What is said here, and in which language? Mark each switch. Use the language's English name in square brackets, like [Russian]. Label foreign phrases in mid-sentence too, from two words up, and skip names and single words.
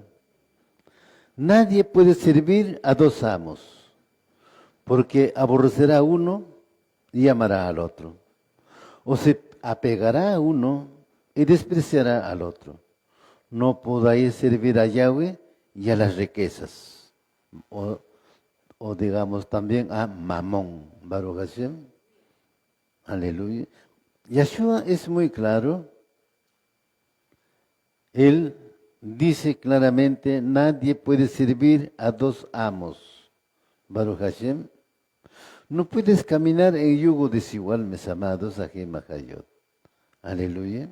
[Spanish] Nadie puede servir a dos amos, porque aborrecerá a uno y amará al otro. O se apegará a uno y despreciará al otro. No podáis servir a Yahweh y a las riquezas. O digamos también a Mamón. [Hebrew] ברוך השם. [Spanish] Aleluya. Yeshua es muy claro. Él dice claramente, nadie puede servir a dos amos. [Hebrew] ברוך השם. [Spanish] No puedes caminar en yugo desigual, mis amados, [Hebrew] אחים חיות. [Spanish] Aleluya.